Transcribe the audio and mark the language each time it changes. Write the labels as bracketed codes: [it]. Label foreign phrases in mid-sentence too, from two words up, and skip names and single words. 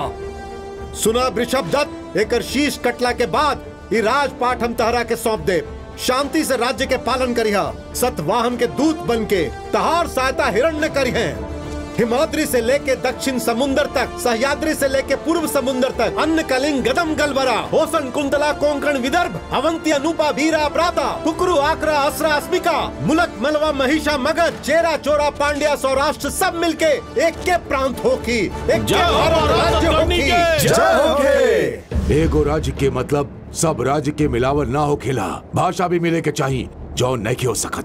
[bho] सुना वृषभ दत्त, एकर शीश कटला के बाद ये राजपाट हम तहरा के सौंप दे। शांति से राज्य के पालन करिहा। सतवाहन के दूत बन के तहार सहायता हिरण्य करिहे। हिमाद्री से लेके दक्षिण समुद्र तक, सह्याद्री से लेके पूर्व समुद्र तक, अन्न कलिंग गदम गलबरा, होसन कुंतला कोंकण विदर्भ, अवंती अनुपा भीरा प्राता, कुकरू आकरा असरा अस्मिका, मुलक मलवा महिषा मगध, चेरा चोरा पांड्या सौराष्ट्र सब मिलके एक के प्रांत होकी, एक के राज्य होकी। जय होके। एगो राज्य के मतलब सब राज्य के मिलावल ना होखेला, भाषा भी मिले के चाहिए जो नहीं हो सकत।